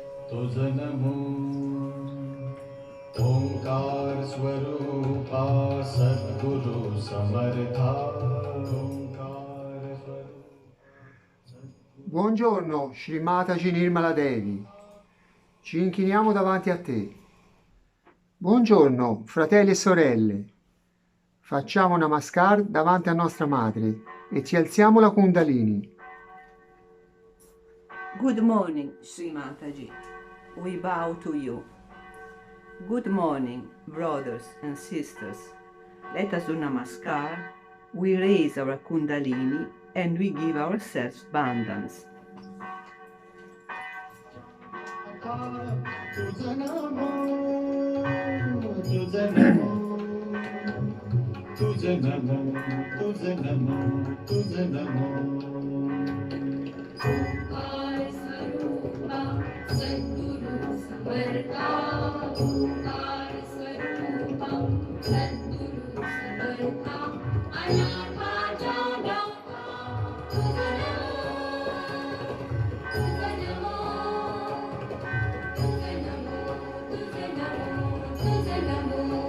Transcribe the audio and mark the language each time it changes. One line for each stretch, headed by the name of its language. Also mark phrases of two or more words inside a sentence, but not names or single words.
Marathi: तुझ नमो ओंकार स्वरूपा सद्गुरु समर्था ओंकार स्वरूप
Italian: Buongiorno, Shri Mataji Nirmala Devi. Ci inchiniamo davanti a te. Buongiorno, fratelli e sorelle. Facciamo namaskar davanti a nostra madre e ci alziamo la Kundalini.
English: Good morning, Sri Mataji. We bow to you. Good morning, brothers and sisters. Let us do namaskar. We raise our kundalini and we give ourselves abundance.
Marathi: तुझ नमो तुझ नमो तुझ नमो तुझ नमो तुझ नमो ओंकार स्वरूपा सद्गुरु समर्था ओंकार स्वरूपा सद्गुरु समर्था अनाथा जागता तुझ नमो तुझ नमो तुझ नमो तुझ नमो